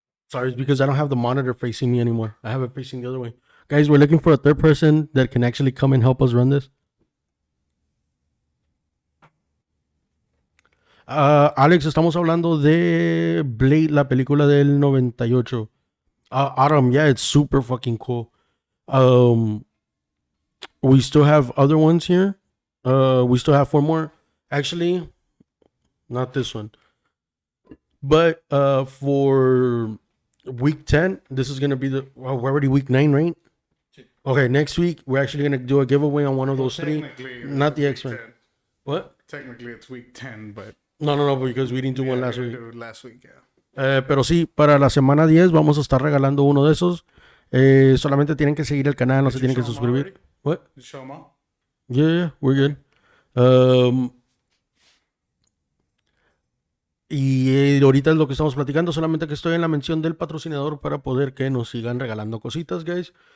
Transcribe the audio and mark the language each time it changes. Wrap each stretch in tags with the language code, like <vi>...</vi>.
<en>Sorry, it's because I don't have the monitor facing me anymore. I have it facing the other way. Guys, we're looking for a third person that can actually come and help us run this.</en> <es>Alex, estamos hablando de Blade, la película del 98.</es> <en>Autumn, yeah, it's super fucking cool. We still have other ones here. We still have 4 more. Actually, not this one. But for week 10, this is going to be we're already week 9, right? Okay, next week, we're actually going to do a giveaway on one of those 3. Not the X-Men. What? Technically, it's week 10, but No, because we didn't do one last week. Last week, yeah.</en> <es>Pero sí, para la semana 10 vamos a estar regalando uno de esos. Solamente tienen que seguir el canal, no se tienen que suscribir.</es> <en>What? You show them all? Yeah, we're good.</en> <es>Y ahorita es lo que estamos platicando, solamente que estoy en la mención del patrocinador para poder que nos sigan regalando cositas, guys.</es>